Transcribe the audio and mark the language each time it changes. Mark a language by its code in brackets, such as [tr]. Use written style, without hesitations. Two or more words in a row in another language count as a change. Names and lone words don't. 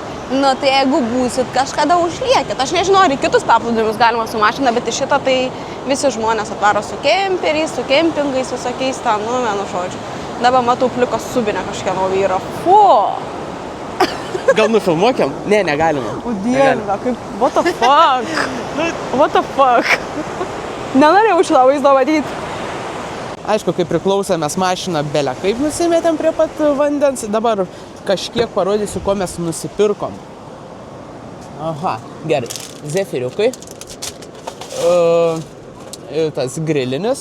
[lt] Nu, tai jeigu būsit, kažkada užliekit. Aš nežinau, ar į kitus paplūdimius galima su mašina, bet į šitą tai visi žmonės atvaro su kemperiais, su kempingais, visokiais tam, nu, vienu žodžiu. Dabar matau plikas subinę kažkieno vyro. Fu! Gal nufilmuokiam? Ne, negalima. O dieve, kaip, [en] what the fuck? What the fuck? [lt] Nenorėjau šitą vaizdą matyti. Aišku, kai priklausė, mes mašiną belę kaip nusimetėm prie pat vandens. Dabar kažkiek parodysiu, ko mes nusipirkom. Aha, gerai. Zefiriukai. Tas grilinis.